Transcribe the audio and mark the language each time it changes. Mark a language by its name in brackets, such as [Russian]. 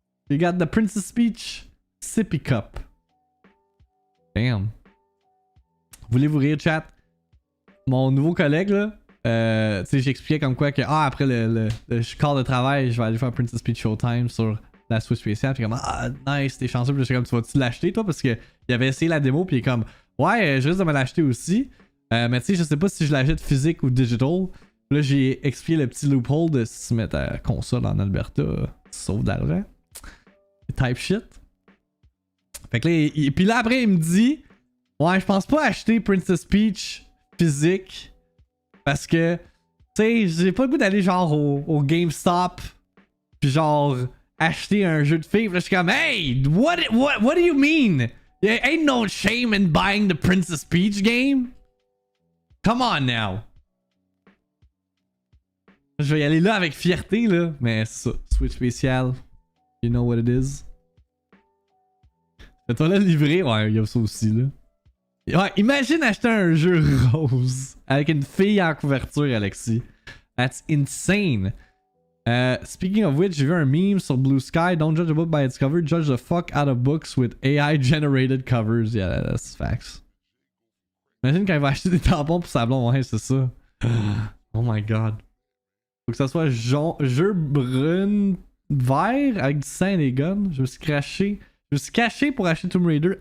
[English] You got the Princess Peach sippy cup. [French] Damn. Voulez-vous rire, chat? Mon nouveau collègue, là, tu sais, j'expliquais comme quoi que, après le corps de travail, je vais aller faire Princess Peach Showtime sur la Switch spéciale. Puis comme, nice, t'es chanceux. Puis je suis comme, tu vas-tu l'acheter, toi? Parce qu'il avait essayé la démo, puis il est comme, ouais, je risque de me l'acheter aussi. Mais tu sais, je sais pas si je l'achète physique ou digital. Là, j'ai expliqué le petit loophole de si tu mets ta console en Alberta, tu sauves d'argent. Type shit. Fait que là, puis là, après, il me dit, ouais, je pense pas acheter Princess Peach physique. Parce que, tu sais, j'ai pas le goût d'aller genre au GameStop. Puis genre, acheter un jeu de filles. Là, je suis comme, [English] hey, what do you mean? There ain't no shame in buying the Princess Peach game. Come on now. [French] Je vais y aller là avec fierté, là. Mais c'est ça. Switch spécial. [English] You know what it is. [French] Fais-toi là livrer. Ouais, il y a ça aussi, là. Ouais, imagine acheter un jeu rose avec une fille en couverture, Alexis. [English] That's insane. Speaking of which, [French] j'ai vu un meme sur Blue Sky. [English] Don't judge a book by its cover. Judge the fuck out of books with AI-generated covers. Yeah, that's facts. [French] Imagine quand il va acheter des tampons pour sa blonde. Ouais, c'est ça. [English] Oh my god. [French] Faut que ça soit jeu brun vert avec du sang et des guns. Je me suis caché pour acheter Tomb Raider.